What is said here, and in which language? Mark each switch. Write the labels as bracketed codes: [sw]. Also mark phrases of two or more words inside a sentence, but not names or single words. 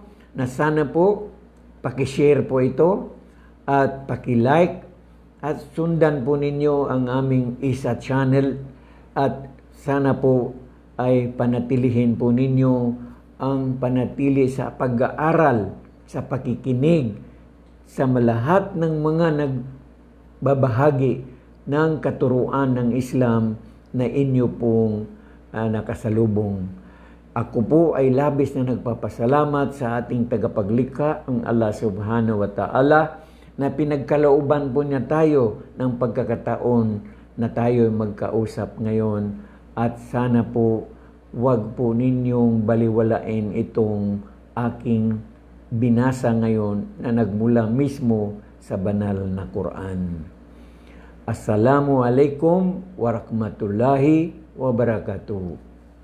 [tl] na sana po pakishare po ito at pakilike at sundan po ninyo ang aming isa channel at sana po ay panatilihin po ninyo ang panatili sa pag-aaral, sa pakikinig sa lahat ng mga nagbabahagi ng katuruan ng Islam na inyo pong nakasalubong. Ako po ay labis na nagpapasalamat sa ating tagapaglikha, ang Allah [ar] سبحانه وتعالى, [tl] na pinagkalooban po niya tayo ng pagkakataon na tayo magkausap ngayon. At sana po wag po ninyong baliwalain itong aking binasa ngayon na nagmula mismo sa banal na Quran. [ar] السلام عليكم ورحمة الله وبركاته.